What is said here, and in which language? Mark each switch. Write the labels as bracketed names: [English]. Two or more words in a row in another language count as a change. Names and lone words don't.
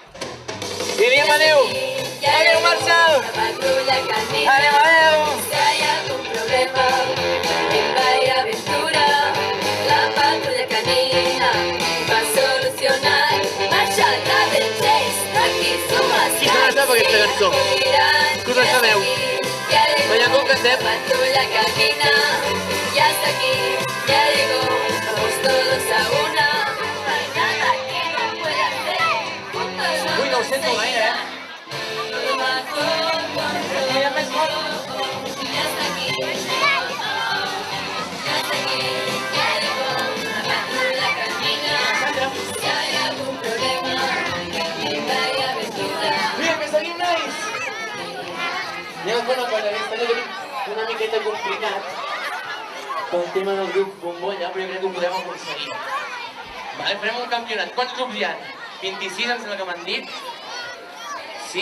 [Catalan] I diem adéu! Adéu, Marshall! Adéu, adéu! [Spanish] si hay algún problema en Bahía Aventura, la patrulla canina va a solucionar. Marshall, Raven, Chase, Rocky, Sumas, [Catalan] Qui se la sap aquesta cançó? Que us la sabeu? Veiem com cantem. [Spanish] Patrulla canina, ya está aquí, ya llegó, vamos todos a una. No hay nada que no pueda hacer, juntos [Catalan] Ui, no ho sento gaire, [Spanish] todo mejor, [Catalan] Mira més fort. [Spanish] ya está aquí, ya llegó, la patrulla canina. Si hay algún problema en Bahía Aventura. [Catalan] Mira, que seguim, nois! Anem a fer una cosa, aquesta no tenim una miqueta complicat pel tema del grup Bombolla, però jo crec que ho podem aconseguir. Vale, farem un campionat. Quants grups hi ha? 26, em sembla que m'han dit. Sí?